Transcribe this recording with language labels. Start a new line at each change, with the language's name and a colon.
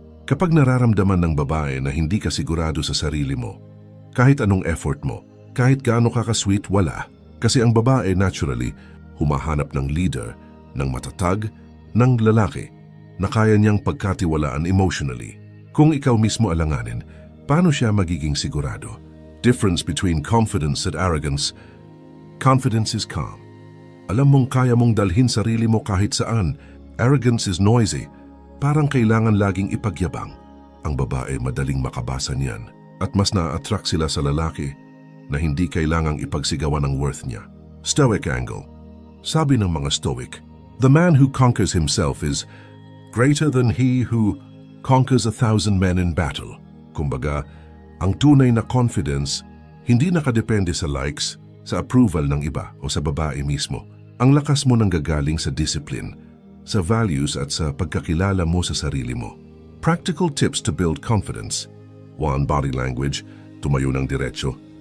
Filipino: Kapag nararamdaman ng babae na hindi ka sigurado sa sarili mo, kahit anong effort mo, kahit gaano ka ka-sweet, wala. Kasi ang babae naturally humahanap ng leader, ng matatag, ng lalaki na kaya niyang pagkatiwalaan emotionally. Kung ikaw mismo alanganin, paano siya magiging sigurado?
English: Difference between confidence and arrogance. Confidence is calm.
Filipino: Alam mong kaya mong dalhin sarili mo kahit saan.
English: Arrogance is noisy.
Filipino: Parang kailangan laging ipagyabang. Ang babae madaling makabasa niyan at mas na-attract sila sa lalaki na hindi kailangang ipagsigawan ng worth niya.
English: Stoic angle.
Filipino: Sabi ng mga
English: Stoic, the man who conquers himself is greater than he who conquers 1,000 men in battle.
Filipino: Kumbaga, ang tunay na confidence hindi nakadepende sa likes, sa approval ng iba o sa babae mismo. Ang lakas mo nanggagaling sa discipline, sa values at sa pagkakilala mo sa sarili mo.
English: Practical tips to build confidence. 1. Body language.
Filipino: Tumayo ng diretso.